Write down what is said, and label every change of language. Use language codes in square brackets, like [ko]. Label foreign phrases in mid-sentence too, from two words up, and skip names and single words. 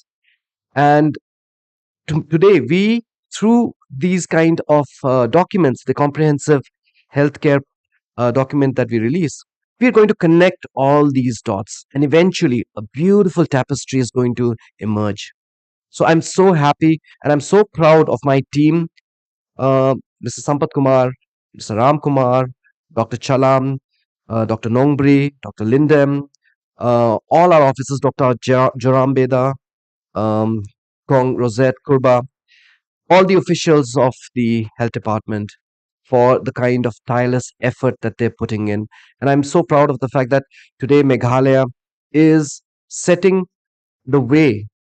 [en] And today, we, through these kind of documents, the comprehensive healthcare document that we release, we're going to connect all these dots, and eventually a beautiful tapestry is going to emerge. So I'm so happy and I'm so proud of my team, Mr. Sampat Kumar, Mr. Ram Kumar, Dr. Chalam, Dr. Nongbri, Dr. Lindem, all our officers, Dr. Joram Beda, Kong Rosette Kurba, all the officials of the health department for the kind of tireless effort that they're putting in. And I'm so proud of the fact that today Meghalaya is setting the way.